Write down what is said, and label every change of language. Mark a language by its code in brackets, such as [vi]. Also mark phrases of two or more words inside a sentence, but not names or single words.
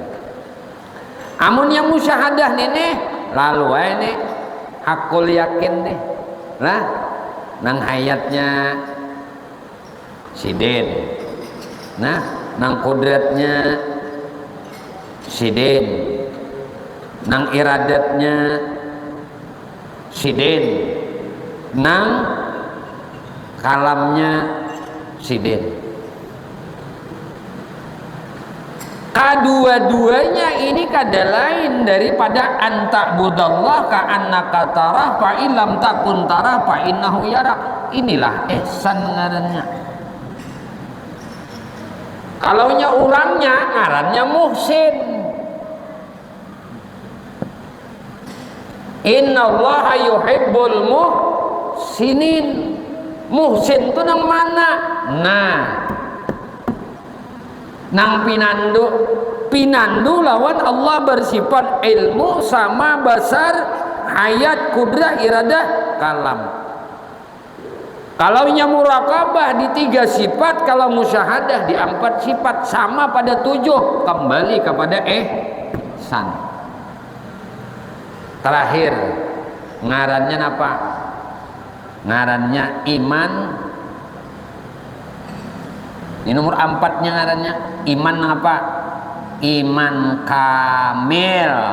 [bjn] Amun yang musyahadah nih, lalu ini hakul yakin nih, lah nang hayatnya sidin, nah nang kudratnya sidin, nang iradatnya sidin, nang kalamnya sidin. Kedua-duanya ini kada lain daripada [ar] أن تعبد الله كأنك تراه فإن لم تكن تراه فإنه يراك. [bjn] Inilah ihsan ngarannya. Kalaunya orangnya ngarannya muhsin. [ar] إن الله يحب المحسنين. [bjn] Muhsin itu nang mana? Nah, nang pinandu lawan Allah bersifat ilmu sama basar, hayat, kudrah, iradah, kalam. Kalau murakabah di 3 sifat, kalau musyahadah di 4 sifat, sama pada 7, kembali kepada ihsan. Terakhir ngarannya apa? Ngarannya iman. Ini nomor 4-nya ngarannya iman apa? Iman kamil.